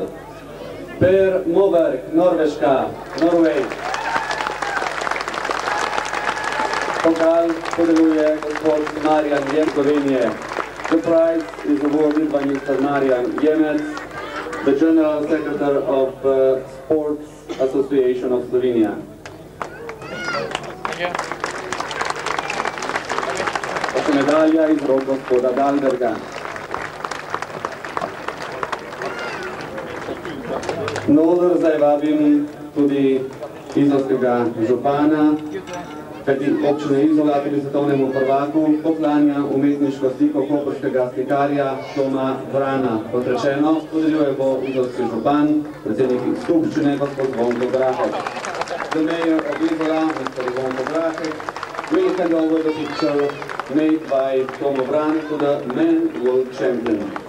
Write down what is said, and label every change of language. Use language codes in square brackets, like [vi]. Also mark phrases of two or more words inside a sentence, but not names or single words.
[sl] Per Moberg, Norveška, Norway. Pokal podeljuje gospod Marjan Jemec, Slovenije. [en] The prize is awarded by Mr. Marjan Jemec, the General Secretary of Sports Association of Slovenia. [sl] Medalja iz rok gospoda Dalberga. Na oder zdaj vabim tudi izolskega župana, kajti občina Izola tudi svetovnemu prvaku poklanja umetniško sliko koprskega slikarja Toma Vrana. Kot rečeno, podeljuje bo izolski župan, predsednik skupščine gospod Zvonko Grahek. [en] The mayor of Izola, Mr. Zvonko Grahek, will hand over the picture made by Tomo Vran to the men world champion.